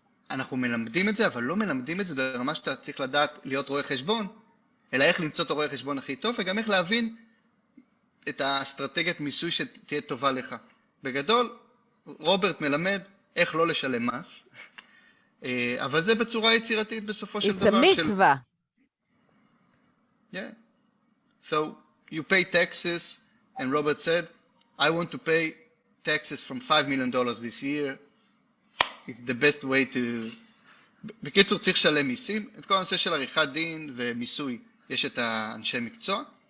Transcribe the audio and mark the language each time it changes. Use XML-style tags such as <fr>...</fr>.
<he>אנחנו מלמדים את זה, אבל לא מלמדים את זה ברמה שאתה צריך לדעת להיות רואה חשבון, אלא איך למצוא את הרואה חשבון הכי טוב, וגם איך להבין את האסטרטגיית מיסוי שתהיה טובה לך. בגדול, רוברט מלמד איך לא לשלם מס, אבל זה בצורה יצירתית בסופו של דבר.</he> <en>It's a mitzvah. Yeah. So you pay taxes, and Robert said, I want to pay taxes from $5 million this year. It's the best way to...</en> <he>בקיצור, צריך לשלם מיסים. את כל הנושא של עריכת דין ומיסוי, יש את האנשי מקצוע.</he>